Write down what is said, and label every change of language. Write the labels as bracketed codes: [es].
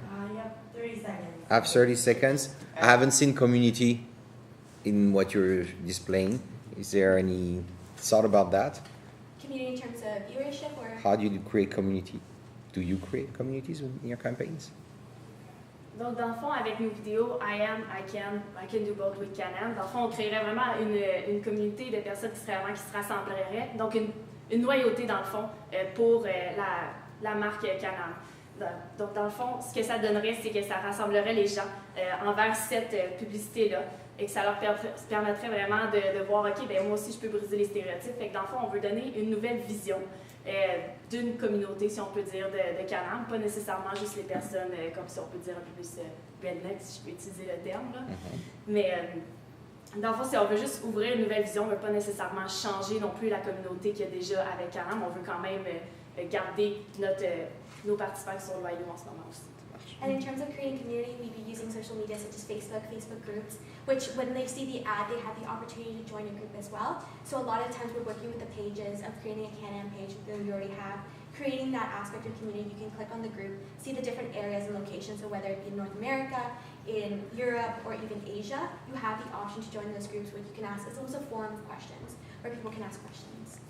[en] You have 30 seconds. I have 30 seconds. I haven't seen community in what you're displaying. Is there any thought about that? Community in terms of viewership or? How do you create community? Do you create communities in your campaigns? [fr] Donc, dans le fond, avec nos vidéos, [en] I am, I can do both with Can-Am. [fr] Dans le fond, on créerait vraiment une communauté de personnes qui se rassembleraient. Donc, une loyauté, dans le fond, pour la marque Can-Am. Donc, dans le fond, ce que ça donnerait, c'est que ça rassemblerait les gens envers cette publicité-là et que ça leur permettrait vraiment de voir, OK, ben moi aussi, je peux briser les stéréotypes. Fait que dans le fond, on veut donner une nouvelle vision d'une communauté, si on peut dire, de Can-Am, pas nécessairement juste les personnes, comme si on peut dire un peu plus redneck, si je peux utiliser le terme. Là. Mais dans le fond, si on veut juste ouvrir une nouvelle vision, on ne veut pas nécessairement changer non plus la communauté qu'il y a déjà avec Can-Am. On veut quand même garder nos participants qui sont loyaux en ce moment aussi. [en] And in terms of creating community, we'd be using social media such as Facebook groups, which when they see the ad, they have the opportunity to join a group as well. So a lot of times we're working with the pages of creating a Can-Am page that we already have, creating that aspect of community. You can click on the group, see the different areas and locations, so whether it be in North America, in Europe, or even Asia, you have the option to join those groups where you can ask, it's almost a forum of questions, where people can ask questions.